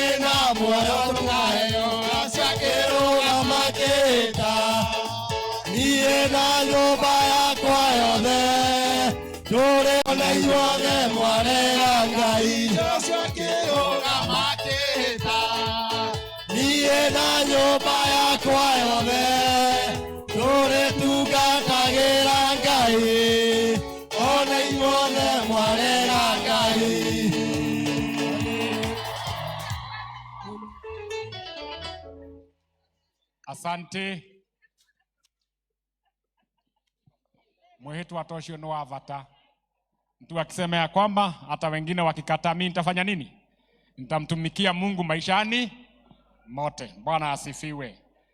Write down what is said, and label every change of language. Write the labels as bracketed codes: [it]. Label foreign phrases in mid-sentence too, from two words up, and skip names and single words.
[ki] na muoyo tũkaheo Joshua akĩrũgama akĩĩta niĩ na nyũmba yakwa yothe tũrĩ ona inyuothe mwarega Ngai Joshua akĩrũgama akĩĩta niĩ na nyũmba yakwa yothe tũrĩtungatagĩra Ngai ona inyuothe mwarega Ngai. [sw] Asante. Mwehetu watoshio no avata. Mtu akisema ya kwamba hata wengine wakikataa mimi nitafanya nini? Nitamtumikia Mungu maishani mote. Bwana asifiwe.